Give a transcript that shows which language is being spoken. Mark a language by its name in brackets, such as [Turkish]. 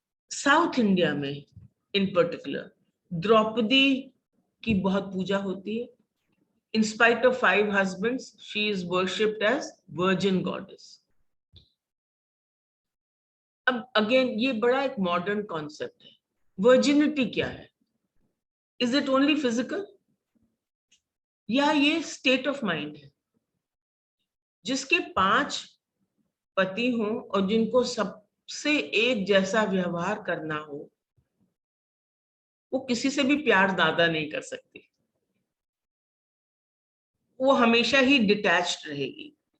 [Hindi] South India में [English] in particular [Hindi] Draupadi की बहुत पूजा होती है। [English] In spite of 5 husbands, she is worshipped as Virgin Goddess। [Hindi] अब अगेन ये बड़ा एक मॉडर्न कॉन्सेप्ट है। वर्जिनिटी क्या है? [English] is it only physical, [Hindi] या ये [English] State of mind है? [Hindi] जिसके 5 पति हों और जिनको सबसे एक जैसा व्यवहार करना हो, वो किसी से भी प्यार ज्यादा नहीं कर सकती, वो हमेशा ही डिटैच्ड रहेगी।